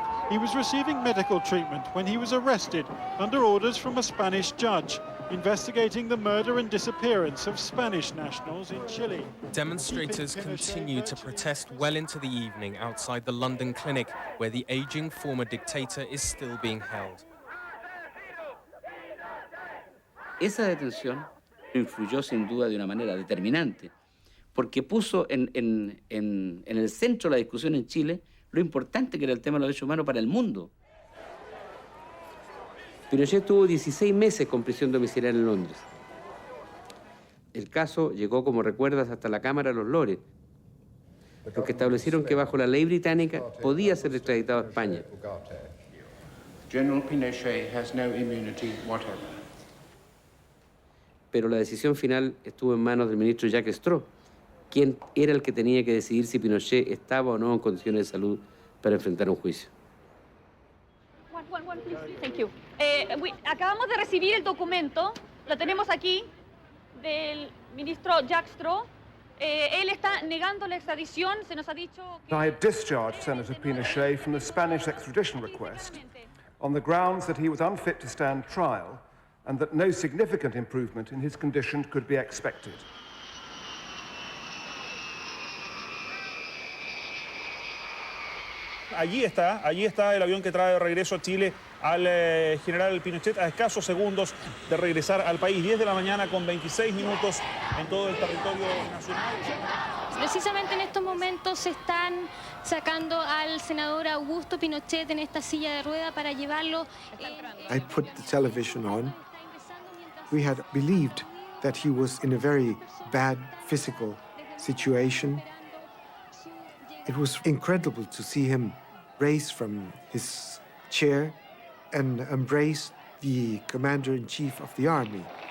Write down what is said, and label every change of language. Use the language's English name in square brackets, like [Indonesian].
[English] He was receiving medical treatment when he was arrested under orders from a Spanish judge investigating the murder and disappearance of Spanish nationals in Chile. Demonstrators continued to protest well into the evening outside the London clinic, where the aging former dictator is still being held. [Spanish] Esa detención influyó sin duda de una manera determinante, porque puso en el centro de la discusión en Chile lo importante que era el tema de los derechos humanos para el mundo. Pinochet tuvo 16 meses con prisión domiciliaria en Londres. El caso llegó, como recuerdas, hasta la Cámara de los Lores, porque establecieron que bajo la ley británica podía ser extraditado a España. [English] General Pinochet has no immunity whatever. [Spanish] Pero la decisión final estuvo en manos del ministro Jacques Straw, quien era el que tenía que decidir si Pinochet estaba o no en condiciones de salud para enfrentar un juicio. [English] Thank you. [Spanish] Acabamos de recibir el documento, lo tenemos aquí, del ministro Jacques Straw. Él está negando la extradición, se nos ha dicho que... [English] I had discharged Senator Pinochet from the Spanish extradition request on the grounds that he was unfit to stand trial and that no significant improvement in his condition could be expected. [Spanish] Allí está el avión que trae de regreso a Chile al general Pinochet a escasos segundos de regresar al país. 10 de la mañana con 26 minutos en todo el territorio nacional. Precisamente en estos momentos se están sacando al senador Augusto Pinochet en esta silla de rueda para llevarlo. [English] I put the television on. We had believed that he was in a very bad physical situation. It was incredible to see him raise from his chair and embrace the commander-in-chief of the army.